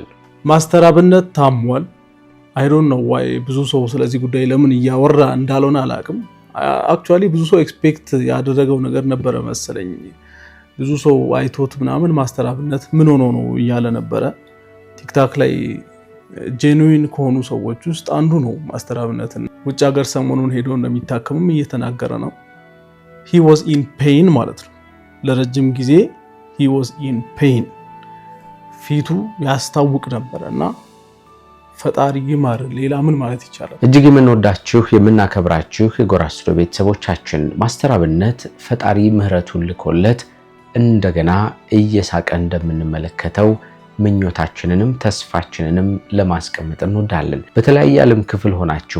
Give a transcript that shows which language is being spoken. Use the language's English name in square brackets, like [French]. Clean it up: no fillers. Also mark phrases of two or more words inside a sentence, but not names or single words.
[Amharic] ማስተር አብነት ታሟል። [English] I don't know why [Amharic] ብዙ ሰው ስለዚህ ጉዳይ ለምን እያወራ እንዳልሆነ አላውቅም። አክቹአሊ ብዙ ሰው ኤክስፔክት ያደረገው ነገር ነበረ መሰለኝ። ብዙ ሰው አይቶት ምናምን ማስተር አብነት ምን ሆኖ ነው እያለ ነበረ። ቲክታክ ላይ ጄኑዊን ከሆኑ ሰዎች ውስጥ አንዱ ነው ማስተር አብነት። ውጭ ሀገር ሰሞኑን ሄዶ እንደሚታከምም እየተናገረ ነው። [English] he was in pain [Amharic] ማለት ነው። ለረጅም ጊዜ [English] he was in pain [Amharic] ፊቱ ያስታውቅ ነበርና ፈጣሪ ይማር። ሌላ ምን ማለት ይቻላል? እጅግ የምንወዳችሁ የምናከብራችሁ የጎራ ስቱዲዮ ቤተሰቦቻችን ማስተር አብነት ፈጣሪ ምህረቱን ልኮለት እንደገና እየሳቀ እንደምንመለከተው ምኞታችንንም ተስፋችንንም ለማስቀመጥ እንወዳለን። በተለያየ ዓለም ክፍል ሆናችሁ